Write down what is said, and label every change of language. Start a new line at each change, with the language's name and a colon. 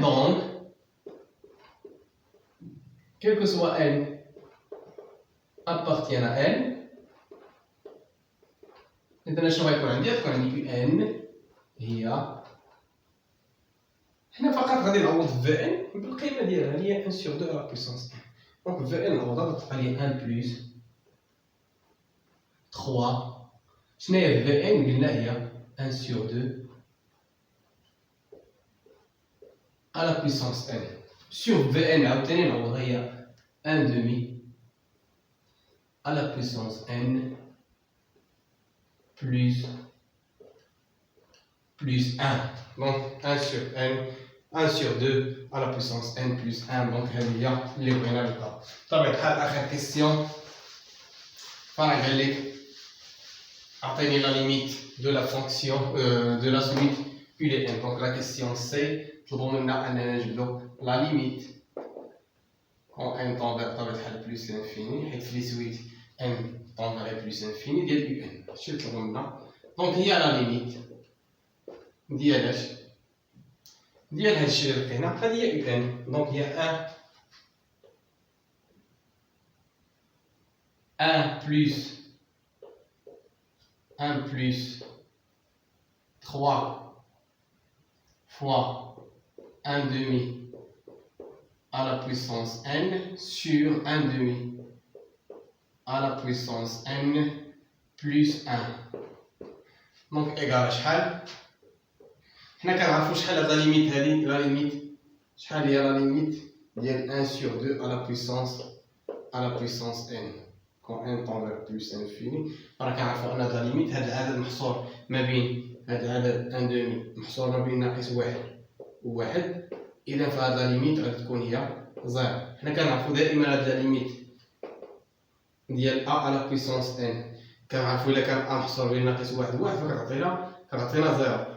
French: Donc, quel que soit n appartient à n.
Arabic: إذا شنو غيكون عندي؟ غتكون عندي n هي حنا فقط غادي نعوض في n بالقيمة ديالها اللي هي
French: 1 sur 2 à la puissance n.
Arabic: دونك في n نعوضها غتبقى لي 1 plus 3. شنو هي في n؟ قلنا هي
French: 1 sur 2 à la puissance n
Arabic: sur Vn عاوتاني نعوضها هي
French: 1 demi à la puissance n plus 1. Donc 1 sur n 1 sur 2 à la puissance n plus 1.
Arabic: donc هذه هي اللي بغينا نلقاو. بطبيعة الحال آخر كيسيون فرق قال لك أعطيني
French: la limite de la fonction de la sommite U de n. donc la question C
Arabic: طلبوا منا أننا نجبدو
French: la limite quand n tend vers
Arabic: بطبيعة الحال
French: plus l'infini
Arabic: حيت في
French: suite n tend vers plus l'infini
Arabic: ديال
French: U n.
Arabic: هادشي اللي طلبوا منا. donc هي
French: la limite
Arabic: ديال هادشي اللي لقينا هذه هي U n.
French: donc هي 1 plus 3 fois 1 demi à la puissance n sur 1 demi à la puissance n plus 1.
Arabic: donc égal شحال؟ حنا كنعرفو شحال هاد لا ليميت هادي. لا ليميت شحال هي لا ليميت ديال
French: 1 sur 2 à la puissance n quand n tend vers plus l'infini.
Arabic: راه كنعرفو ان هاد لا ليميت هاد العدد محصور ما بين هاد العدد 1 دومي محصور ما بين ناقص 1 و 1. اذا فهاد لا ليميت غادي تكون هي زيرو. حنا كنعرفو دائما هاد لا ليميت ديال a على puissance n كنعرفو الا كان a محصور بين ناقص 1 و 1 فكتعطينا زيرو.